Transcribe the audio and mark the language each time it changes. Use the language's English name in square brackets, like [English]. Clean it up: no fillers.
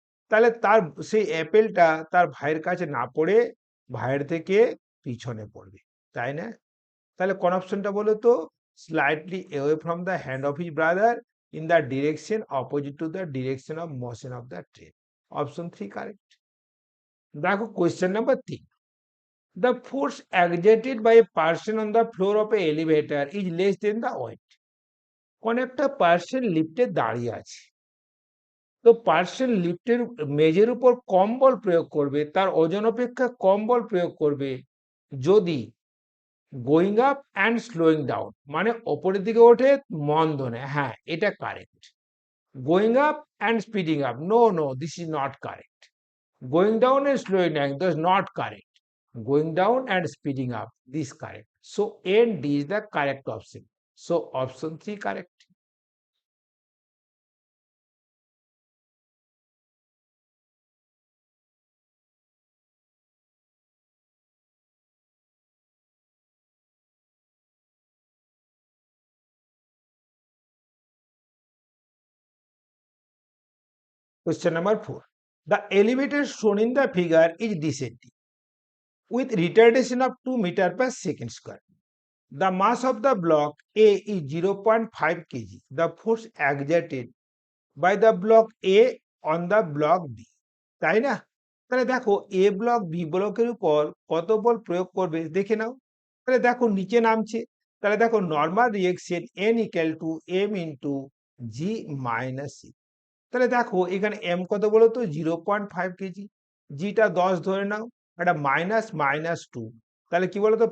[Bangla] তাহলে তার সেই অ্যাপেলটা তার ভাইয়ের কাছে না পড়ে ভাইয়ের থেকে পিছনে পড়বে, তাই না? তাহলে কোন অপশনটা বলো তো? [English] Slightly away from the hand of his brother in the direction opposite to the direction of motion of the train. [Bangla] Option 3 correct. দেখো question number 3. [English] The force exerted by a person on the floor of a elevator is less than the weight. [Bangla] কোন একটা person লিফটে দাঁড়িয়ে আছে, তো person লিফটের মেঝের উপর কম বল প্রয়োগ করবে, তার ওজন অপেক্ষা কম বল প্রয়োগ করবে যদি [English] going up and slowing down, [Bangla] মানে ওপরের দিকে ওঠে মন্দনে। হ্যাঁ, এটা correct. [English] Going up and speeding up, no no, this is not correct. Going down and slowing down, that's not correct. Going down and speeding up, this correct. So A and D is the correct option. So option 3 correct. Question number 4. The elevator shown in the figure is descending with retardation of 2 meter per second square. The mass of the block A is 0.5 kg. The force exerted by the block A on the block B. [Bangla] তাই না? তাহলে দেখো এ block B ব্লকের উপর কত বল প্রয়োগ করবে দেখে নাও। তাহলে দেখো নিচে নামছে, তাহলে দেখো normal reaction N equal to M into G minus C. তাহলে দেখো এখানে এম কত বলো তো? 0.5 কেজি, জিটা 10 ধরে নাও, এটা মাইনাস মাইনাস 2, তাহলে কি বলতো?